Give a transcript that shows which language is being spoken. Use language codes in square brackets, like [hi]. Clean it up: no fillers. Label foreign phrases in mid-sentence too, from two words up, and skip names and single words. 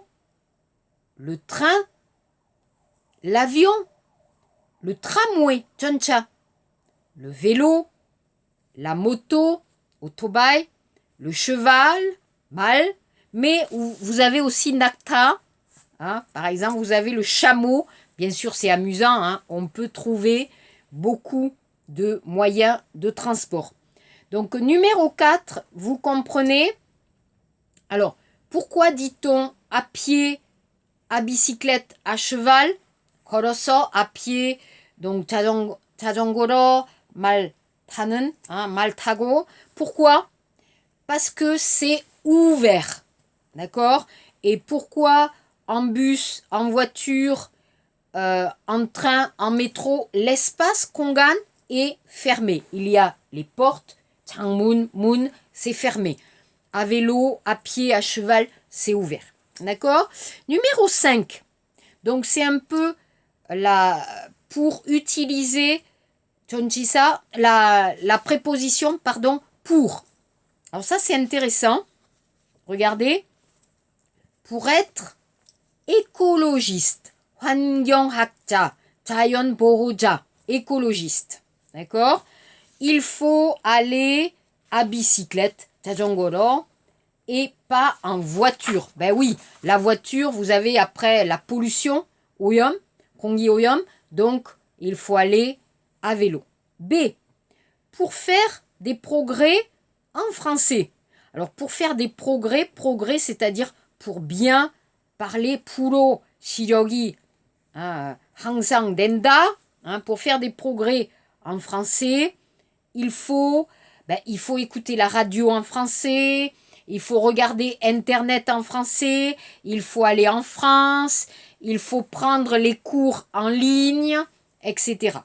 [fr] le train, l'avion, le tramway, tchancha, le vélo, la moto, autobike, le cheval, mal, mais vous avez aussi nakta, hein, par exemple, vous avez le chameau, bien sûr c'est amusant, hein, on peut trouver beaucoup de moyens de transport. Donc numéro 4, vous comprenez. Alors, pourquoi dit-on à pied, à bicyclette, à cheval? [ko] 걸어서 [fr] à pied, donc [ko] 자전거로 말 타는, hein, 말 타고. [fr] Pourquoi? Parce que c'est ouvert, d'accord? Et pourquoi en bus, en voiture, en train, en métro, l'espace qu'on gagne est fermé. Il y a les portes, [ko] 창문, 문, [fr] c'est fermé. À vélo, à pied, à cheval, c'est ouvert. D'accord? Numéro 5. Donc c'est un peu pour utiliser la préposition pour. Alors ça c'est intéressant. Regardez. Pour être écologiste. [ko] 환경학자, 자연보호자, [fr] écologiste. D'accord? Il faut aller à bicyclette, 자전거로, et pas en voiture. Ben oui, la voiture, vous avez après la pollution, [ko] 오염, 공기오염, [fr] donc il faut aller à vélo. B. Pour faire des progrès en français. Alors pour faire des progrès, c'est-à-dire pour bien parler, [ko] 프로 시력이 항상 된다, [fr] hein, pour faire des progrès en français, il faut écouter la radio en français, il faut regarder Internet en français, il faut aller en France, il faut prendre les cours en ligne, etc.